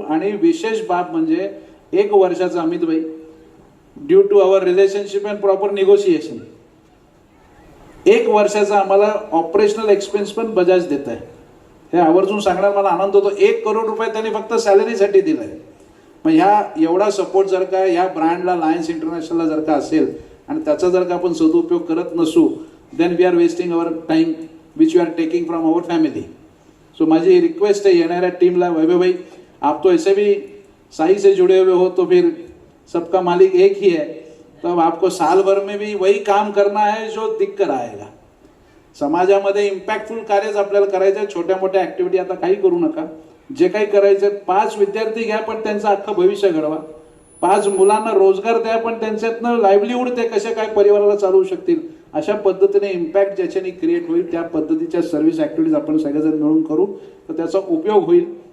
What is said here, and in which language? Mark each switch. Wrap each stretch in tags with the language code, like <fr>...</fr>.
<mr>आणि विशेष बाब म्हणजे 1 वर्षाचा अमित भाई,</mr> <en>due to our relationship and proper negotiation</en> <mr>1 वर्षाचा आम्हाला ऑपरेशनल एक्सपेन्स पण बजाज देत आहे. हे आवर्जून सांगण्यात मला आनंद होतो. 1 करोड रुपये त्यांनी फक्त सॅलरीसाठी दिलाय. मग ह्या एवढा सपोर्ट जर का ह्या ब्रँडला लायन्स इंटरनॅशनलला जर का असेल आणि त्याचा जर का आपण सदुपयोग करत नसू,</mr> <en>Then we are wasting our time which you are taking from our family.</en> <hi>सो माझी रिक्वेस्ट है</hi> <mr>येणाऱ्या टीमला,</mr> <hi>वैभव भाई आप तो ऐसे भी साई से जुड़े हुए हो तो फिर सबका मालिक एक ही है, तो अब आपको साल भर में भी वही काम करना है जो दिख कर आएगा.</hi> <mr>समाजामध्ये इम्पॅक्टफुल कार्यच आपल्याला करायचं. छोट्या मोठ्या ऍक्टिव्हिटी आता काही करू नका, जे काही करायचं 5 विद्यार्थी घ्या पण त्यांचं अख्खं भविष्य घडवा. 5 मुलांना रोजगार द्या पण त्यांच्यातनं लाईव्हलीहूड ते कशा काय परिवाराला चालवू शकतील, अशा पद्धतीने इम्पॅक्ट ज्याच्याने क्रिएट होईल त्या पद्धतीच्या सर्व्हिस ऍक्टिव्हिटीज आपण सगळेजण मिळून करू, तर त्याचा उपयोग होईल.</mr>